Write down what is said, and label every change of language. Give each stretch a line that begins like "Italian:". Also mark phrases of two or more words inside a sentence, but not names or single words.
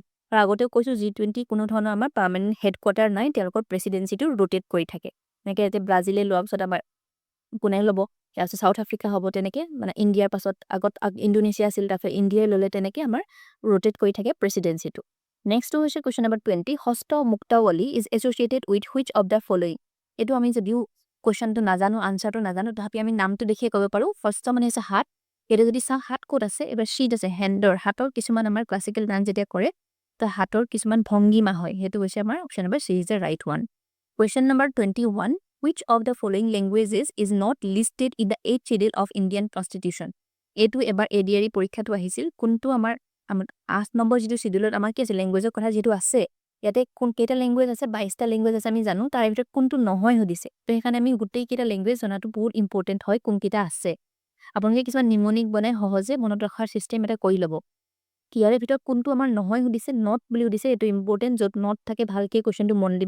Assamese: আৰু আগতেও কৈছোঁ G20 কোনো ধৰণৰ আমাৰ
English: permanent headquarter
Assamese: নাই, তেওঁলোকৰ প্ৰেচিডেঞ্চিটো ৰোটেট কৰি থাকে, এনেকৈ এতিয়া ব্ৰাজিলে লোৱাৰ পিছত আমাৰ কোনে ল'ব, সেয়া আছে চাউথ আফ্ৰিকা হ'ব, তেনেকৈ মানে ইণ্ডিয়াৰ পাছত আগত ইণ্ডোনেছিয়া আছিল, তাৰপিছত ইণ্ডিয়াই ল'লে, তেনেকৈ আমাৰ ৰোটেট কৰি থাকে প্ৰেচিডেঞ্চিটো।
English: নেক্সটটো হৈছে question number 20, Hasta Muktavali is associated with which of the following. এইটো আমি যদিও কুৱেশ্যনটো নাজানো, আনচাৰটো নাজানো, তথাপি আমি নামটো দেখিয়ে ক'ব পাৰোঁ। ফাৰ্ষ্ট মানে হৈছে হাত, এতিয়া যদি চাওঁ হাত ক'ত আছে, এবাৰ শ্বীট আছে, হেণ্ডৰ, হাতৰ কিছুমান আমাৰ classical dance যেতিয়া কৰে, তো হাতৰ কিছুমান ভংগীমা হয়, সেইটো হৈছে আমাৰ option number C is the right one.
Assamese: কুৱেশ্যন নম্বৰ 21,
English: which of the following languages is not listed in the 8th schedule of Indian Constitution?
Assamese: এইটো এবাৰ ADRE পৰীক্ষাটো আহিছিল, কোনটো আমাৰ 8 নম্বৰ যিটো শিডিউলত আমাৰ কি আছে, লেংগুৱেজৰ কথা যিটো আছে, ইয়াতে কেইটা লেংগুৱেজ আছে, 22টা লেংগুৱেজ আছে আমি জানো, তাৰে ভিতৰত কোনটো নহয় সুধিছে, তো সেইকাৰণে আমি গোটেইকেইটা লেংগুৱেজ জনাটো বহুত ইম্পৰ্টেণ্ট হয়, কোনকেইটা আছে। আপোনালোকে কিছুমান নিমনিক বনাই সহজে মনত ৰখাৰ চিষ্টেম এটা কৰি ল'ব, ইয়াৰে ভিতৰত কোনটো আমাৰ নহয় সুধিছে, নট বুলি সুধিছে, এইটো ইম্পৰ্টেণ্ট, য'ত নট থাকে ভালকৈ কুৱেশ্যনটো মন দিব।